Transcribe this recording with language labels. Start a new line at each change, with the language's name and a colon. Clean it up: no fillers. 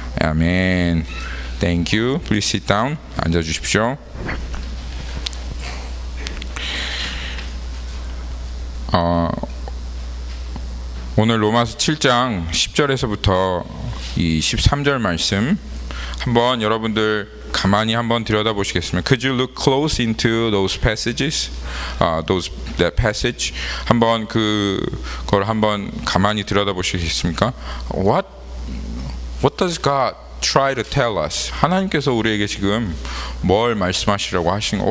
English: 아멘. Thank you. Please sit down.
Korean: 앉아 주십시오. 오늘 로마서 7장 10절에서부터 이 13절 말씀 한번 여러분들 가만히 한번 들여다보시겠습니다.
English: Could you look close into those passages? That passage.
Korean: 한번 그걸 한번 가만히 들여다보시겠습니까?
English: What does God try to tell us?
Korean: 하나님께서 우리에게 지금 뭘 말씀하시려고 하시는 거?